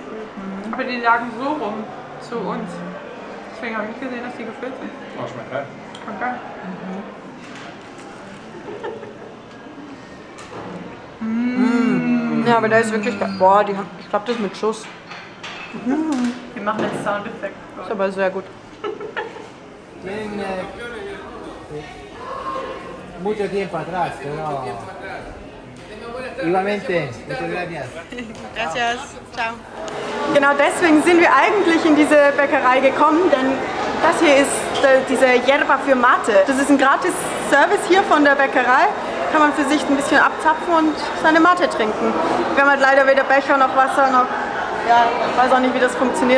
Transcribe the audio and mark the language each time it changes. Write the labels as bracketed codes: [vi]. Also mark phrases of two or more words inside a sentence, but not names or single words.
[de] Aber die lagen so rum zu uns. Deswegen habe ich nicht gesehen, dass die gefüllt sind. Oh, schmeckt geil. Okay. Ja, aber der ist wirklich geil. Boah, die haben, ich glaube das ist mit Schuss. Wir machen jetzt Soundeffekt. Ist aber sehr gut. [es] Mucho tiempo atrás, pero igualmente, muchas gracias. Gracias. Ciao. [de] Genau deswegen sind wir eigentlich in diese Bäckerei gekommen, denn das hier ist diese Yerba für Mate. Das ist ein gratis Service hier von der Bäckerei. Kann man für sich ein bisschen abzapfen und seine Mate trinken. Wir haben halt leider weder Becher noch Wasser noch. Ja, ich weiß auch nicht, wie das funktioniert.